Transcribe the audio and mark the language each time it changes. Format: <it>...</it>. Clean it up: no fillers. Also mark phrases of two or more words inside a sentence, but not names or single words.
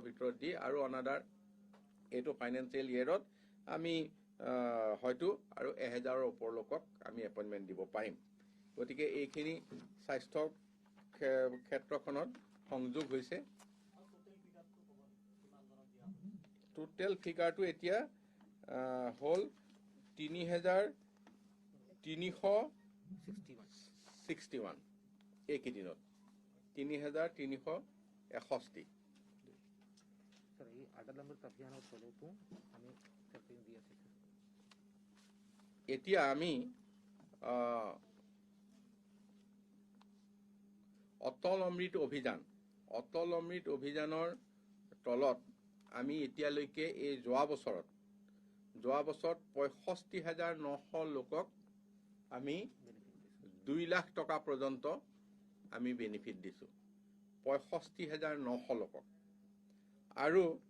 <as>ভিতৰত দি আৰু অনাদাৰ এইটো</as> <en>financial year</en> <as>আমি হয়তো আৰু 1,000ৰ ওপৰ লোকক আমি এপইণ্টমেণ্ট দিব পাৰিম গতিকে এইখিনি স্বাস্থ্য ক্ষেত্ৰখনত সংযোগ হৈছে</as> <en>total figure</en> <as>এতিয়া হ'ল 3,361 এইকেইদিনত 3,361</as> <hi>सर ये आधार नंबर अभियान चलो तो हमें सर्टिफिकेट दिया सर</hi> <as>এতিয়া আমি অটল অমৃত অভিযানৰ তলত আমি এতিয়ালৈকে এই যোৱা বছৰত 65,900 লোকক আমি 2 লাখ টকা পৰ্যন্ত আমি বেনিফিট দিছো 65,900 লোকক আৰু</as>